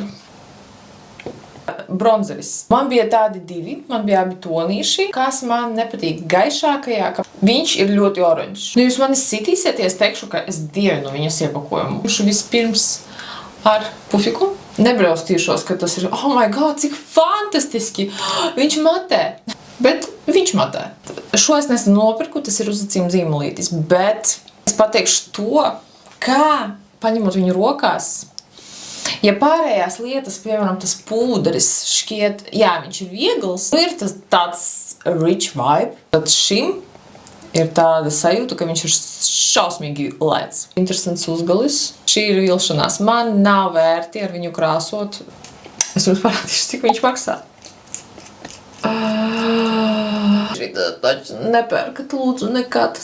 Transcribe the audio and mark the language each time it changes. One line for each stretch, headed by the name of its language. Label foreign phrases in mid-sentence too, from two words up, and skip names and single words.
Latvian: Bronzeris. Man bija tādi divi, man bija abi tonīši, kas man nepatīk gaišākajā, ka viņš ir ļoti oranžs. Nu, jūs mani sitīsieties, teikšu, ka es dievinu viņas iepakojumu. Vispirms ar pufiku. Nebraustīšos, ka tas ir,
English: oh my god,
Latvian: cik fantastiski, viņš matē. Bet viņš matē. Šo es nesen nopirku, tas ir uzacīm zīmolītis, bet es pateikšu to, kā paņemot viņu rokās, ja pārējās lietas, piemēram, tas pūderis šķiet, jā, viņš ir viegls, ir tas tāds
English: rich vibe,
Latvian: tad šim ir tāda sajūta, ka viņš ir šausmīgi lēts. Interesants uzgalis. Šī ir vilšanās. Man nav vērti ar viņu krāsot. Es jums parādīšu, cik viņš maksā. Nepērkat, lūdzu, nekad.